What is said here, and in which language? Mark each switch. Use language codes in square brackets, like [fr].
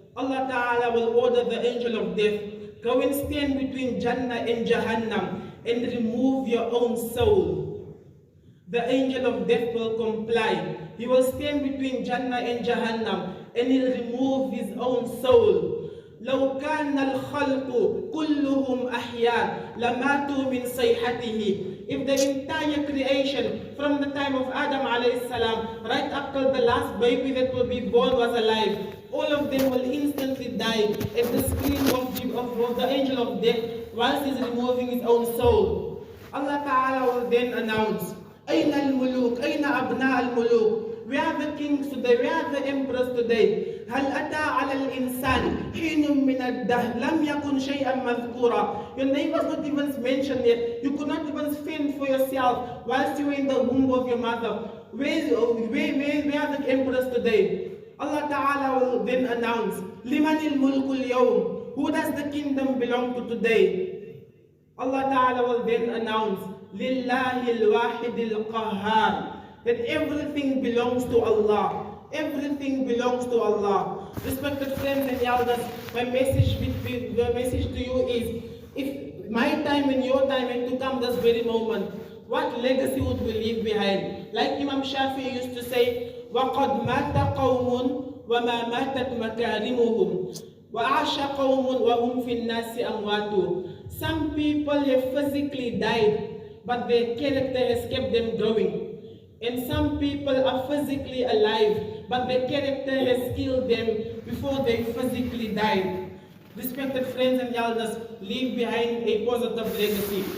[en] Allah Ta'ala will order the angel of death, go and stand between Jannah and Jahannam and remove your own soul. The angel of death will comply. He will stand between Jannah and Jahannam and he'll remove his own soul. [ar] لو كان الخلق كلهم أحياء لماتوا من صيحته. [en] If the entire creation from the time of Adam alayhi salam right up till the last baby that will be born was alive, all of them will instantly die at the scream of the angel of death whilst he's removing his own soul. Allah Ta'ala will then announce, [ar] أين الملوك? أين أبناء الملوك? [en] We are the kings today, we are the emperors today. [ar] هل أتى على الإنسان حين من الدهر لم يكن شيئا مذكورا. [en] Your name was not even mentioned yet. You could not even fend for yourself whilst you were in the womb of your mother. Where are the emperors today? Allah Ta'ala will then announce, [ar] لمن الملك اليوم? [en] Who does the kingdom belong to today? Allah Ta'ala will then announce, [ar] لله الواحد القهار. [en] That everything belongs to Allah. Everything belongs to Allah. Respected friends and elders, my message to you is, if my time and your time had to come this very moment, what legacy would we leave behind? Like Imam Shafi used to say, [ar] وَقَدْ مَاتَ قَوْمٌ وَمَا مَاتَتْ مَكَارِمُهُمْ وَعَاشَ قَوْمٌ وَهُمْ فِي النَّاسِ أَمْوَاتُ. [en] Some people have physically died, but their character has kept them going. And some people are physically alive, but their character has killed them before they physically died. Respected friends and elders, leave behind a positive legacy.